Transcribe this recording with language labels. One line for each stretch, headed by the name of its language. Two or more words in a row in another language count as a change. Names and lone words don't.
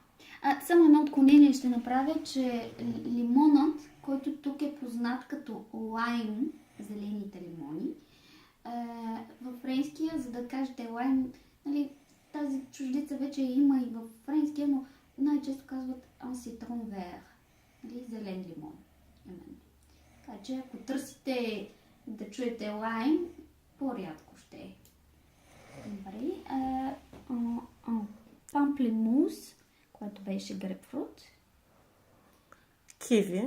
Bulgarian: Само едно отклонение ще направя, че лимонът, който тук е познат като лайм, зелените лимони, във френския, за да кажете лайм, нали, тази чуждица вече има и във френския, но най-често казват
French: un citron vert,
Bulgarian: нали, зелен лимон. Именно. Така че ако търсите да чуете лайм, по-рядко ще е. Добре. Памплемус, което беше грейпфрут. киви,